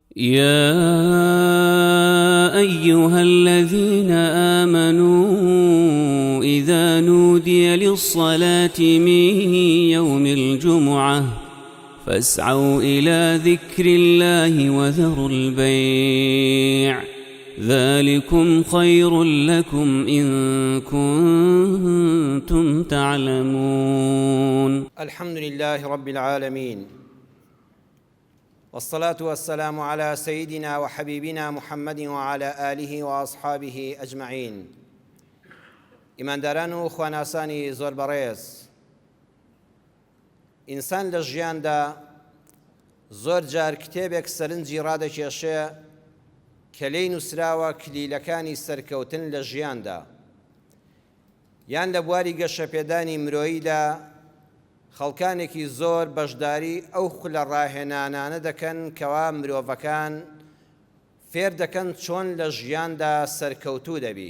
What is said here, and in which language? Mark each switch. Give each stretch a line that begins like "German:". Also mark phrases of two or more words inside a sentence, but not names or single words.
Arabic: يا أيها الذين آمنوا إذا نودي للصلاة من يوم الجمعة فاسعوا إلى ذكر الله وذروا البيع ذلكم خير لكم إن كنتم تعلمون. الحمد لله رب العالمين، والصلاة والسلام على سيدنا وحبيبنا محمد وعلى آله وأصحابه أجمعين.
Central Kurdish: ئیمانداران و خواناسانی زۆر بەڕێز، ئینسان لە ژیاندا زۆر جار کتێبێک سەرنجی ڕادەکێشێ کە لێی نووسراوە کلیلەکانی سەرکەوتن لە ژیاندا، یان لە بواری گەشەپێدانی مرۆییدا خەڵکانێکی زۆر بەشداری ئەو خولە ڕاهێنانانە دەکەن کەوا مرۆڤەکان فێر دەکەن چۆن لە ژیاندا سەرکەوتوو دەبی.